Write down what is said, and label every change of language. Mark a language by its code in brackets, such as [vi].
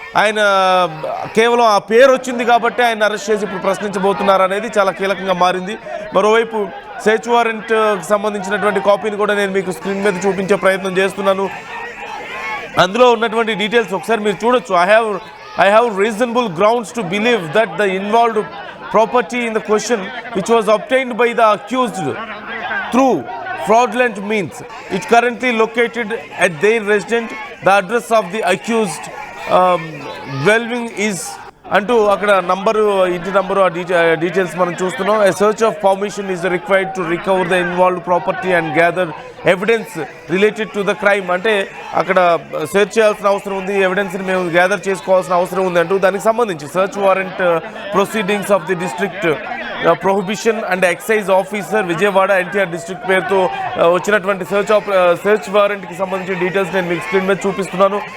[te] ఆయన కేవలం ఆ పేరు వచ్చింది కాబట్టి ఆయన అరెస్ట్ చేసి ఇప్పుడు ప్రశ్నించబోతున్నారు అనేది చాలా కీలకంగా మారింది. మరోవైపు సెర్చ్ వారెంట్ సంబంధించినటువంటి కాపీని కూడా నేను మీకు స్క్రీన్ మీద చూపించే ప్రయత్నం చేస్తున్నాను. అందులో ఉన్నటువంటి డీటెయిల్స్ ఒకసారి మీరు చూడొచ్చు. [en] I have reasonable grounds to believe that the involved property in the question, which was obtained by the accused through fraudulent means, is currently located at their residence. The address of the accused dwelling is [te] అంటూ అక్కడ number, ఇంటి number, ఆ details మనం చూస్తున్నాం. [en] A search of permission is required to recover the involved property and gather evidence related to the crime. [te] అంటే అక్కడ search చేయాల్సిన అవసరం ఉంది, ఎవిడెన్స్ని మేము గ్యాదర్ చేసుకోవాల్సిన అవసరం ఉంది అంటూ దానికి సంబంధించి search warrant proceedings of the district prohibition and excise officer Vijayawada NTR district పేరుతో వచ్చినటువంటి సెర్చ్ వారెంట్కి సంబంధించిన డీటెయిల్స్ నేను మీకు స్క్రీన్ మీద చూపిస్తున్నాను.